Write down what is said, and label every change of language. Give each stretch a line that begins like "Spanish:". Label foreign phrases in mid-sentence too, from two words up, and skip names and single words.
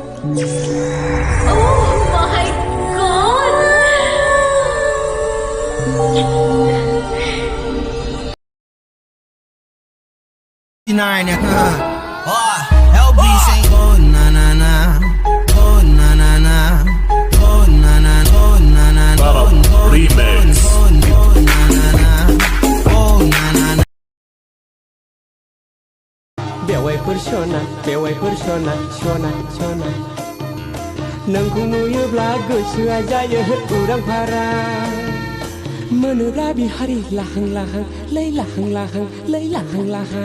English: Nine, LB say oh na na na, oh na na na, oh na na, oh na na, Remix. oh na na na, oh na na na.
Bodo: बेवाइफोर सना सना नोंखौ नुयोब्ला गोसोआ जायो उरां फारां मोनोब्ला बिहारि लाहां लाहां लै लाहां लाहां लै लाहां लाहां